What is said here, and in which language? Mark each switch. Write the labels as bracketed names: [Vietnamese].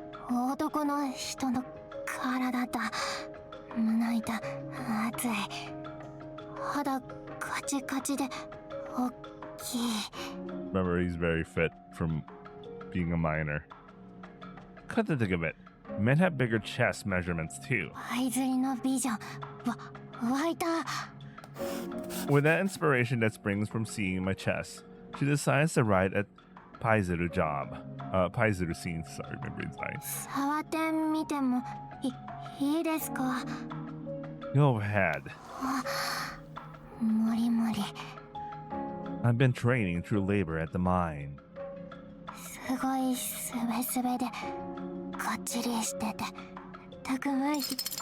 [Japanese] 男の人の体だ。胸板熱い。肌カチカチで大きい。 [English] Remember, he's very fit from being a minor. Cut to think of it. Men have bigger chest measurements too. [Japanese] パイズリのビジョン湧いた。 [English] With that inspiration that springs from seeing my chest, she decides to write a Paizuru scene. Sorry, my brain's dying. [Japanese] 触ってみてもいいですか？ [English] Go ahead. [Japanese] 無理無理。 [English] I've been training through labor at the mine. [Japanese] すごいすべすべでかっちりしててたくましい。